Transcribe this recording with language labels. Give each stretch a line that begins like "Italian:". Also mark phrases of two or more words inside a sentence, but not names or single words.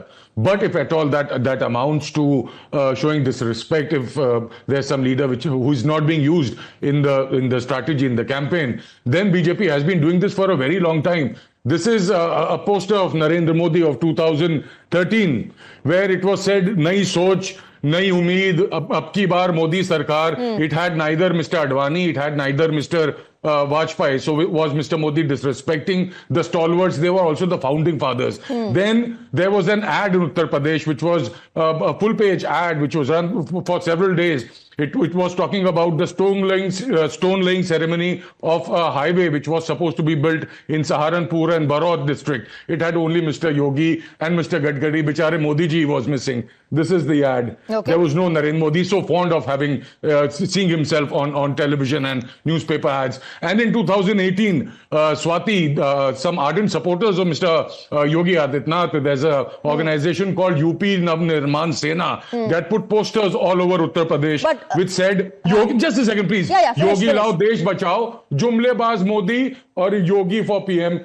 English: But if at all that amounts to showing disrespect, if there's some leader who is not being used in the strategy, in the campaign, then BJP has been doing this for a very long time. This is a poster of Narendra Modi of 2013, where it was said,
Hindi: नई सोच, नई उम्मीद, अब की बार मोदी सरकार.
English: It had neither Mr. Advani, it had neither Mr. Vajpayee. So was Mr. Modi disrespecting the stalwarts? They were also the founding fathers. Then there was an ad in Uttar Pradesh, which was a full-page ad, which was run for several days. It was talking about the stone laying ceremony of a highway which was supposed to be built in Saharanpur and Barod district. It had only Mr. Yogi and Mr. Gadkari. Bichare Modi ji was missing. This is the ad. Okay. There was no Narendra Modi, so fond of seeing himself on television and newspaper ads. And in 2018, Swati, some ardent supporters of Mr. Yogi Adityanath, there's an organization called UP Navnirman Sena that put posters all over Uttar Pradesh, which said, just a second please,
Hindi: योगी लाओ देश बचाओ,
English: Jumlebaz Modi or Yogi for PM.